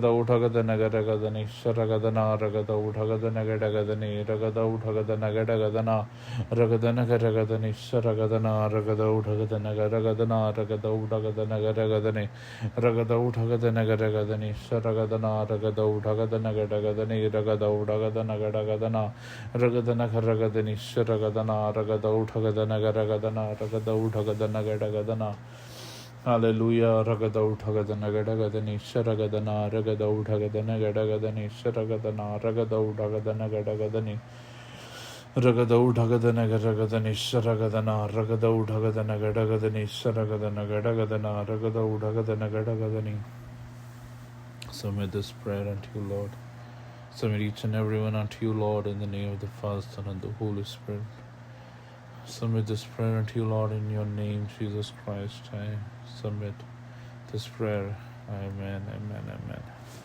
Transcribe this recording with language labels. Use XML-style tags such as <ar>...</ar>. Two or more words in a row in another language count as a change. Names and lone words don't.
<en>ಉಠಗದನ ಗರಗದನೆ ಶರಗದನ ರಗದ ಉಠಗದನ ಗಡಗದನೆ ರಗದ ಉಠಗದನ ಗಡಗದನ ರಗದನ ಗರಗದನೆ ಶರಗದನ ರಗದ ಉಠಗದನ ಗರಗದನ ರಗದ ಉಠಗದನ ಗರಗದನೆ ರಗದ ಉಠಗದನ ಗರಗದನೆ ಶರಗದನ ರಗದ ಉಠಗದನ ಗಡಗದನೆ ರಗದ ಉಡಗದನ ಗಡಗದನ ರಗದನ ಗರಗದನಿ ಶರಗದನ ರಗದ ಉಠಗದನ ಗರಗದನ ರಗದ ಉಠಗದನ ಗಡಗದನ Hallelujah. Ragada uthagada gadagada sharagadana ragada uthagada gadagada sharagadana ragada uthagada gadagada ragada uthagada gadagada sharagadana ragada uthagada gadagada sharagadana gadagada ragada uthagada gadagada. Submit this prayer unto you, Lord. Submit each and everyone unto you, Lord, in the name of the Father, Son, and the Holy Spirit. Submit this prayer unto you, Lord, in your name, Jesus Christ. I submit this prayer. Amen, amen, amen.</en>